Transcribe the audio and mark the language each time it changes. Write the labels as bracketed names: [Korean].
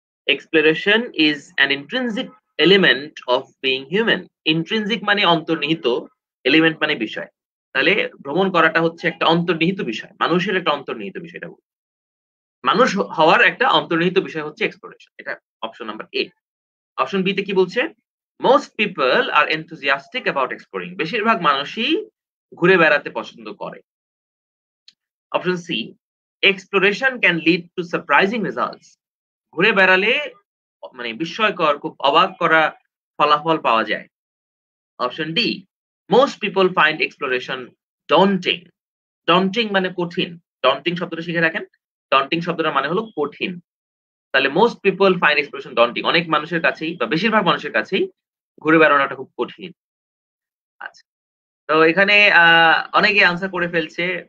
[English] Exploration is an intrinsic element of being human। [Bangla] Intrinsic মানে অন্তর্নিহিত, element মানে বিষয়। তাহলে ভ্রমণ করাটা হচ্ছে একটা অন্তর্নিহিত বিষয়। মানুষের একটা অন্তর্নিহিত বিষয় এটা বলছে। মানুষ হওয়ার একটা অন্তর্নিহিত বিষয় হচ্ছে এক্সপ্লোরেশন। এটা option number A. Option B তে কি বলছে? [English] Most people are enthusiastic about exploring। [Bangla] বেশিরভাগ মানুষই ঘুরে বেড়াতে পছন্দ করে। Option C, [English] exploration can lead to surprising results। [Bangla] ঘুরে বেড়ালে মানে বিস্ময়কর, খুব অবাক করা ফলাফল পাওয়া যায়। Option D, [English] most people find exploration daunting। [Bangla] daunting মানে কঠিন। daunting শব্দটা শিখে রাখেন। daunting শব্দটার মানে হলো কঠিন। তাহলে [English] most people find exploration daunting। [Bangla] অনেক মানুষের কাছেই বা বেশিরভাগ মানুষের কাছেই ঘুরে বেড়ানোটা খুব কঠিন। আচ্ছা। তো এখানে অনেকে আনসার করে ফেলছে।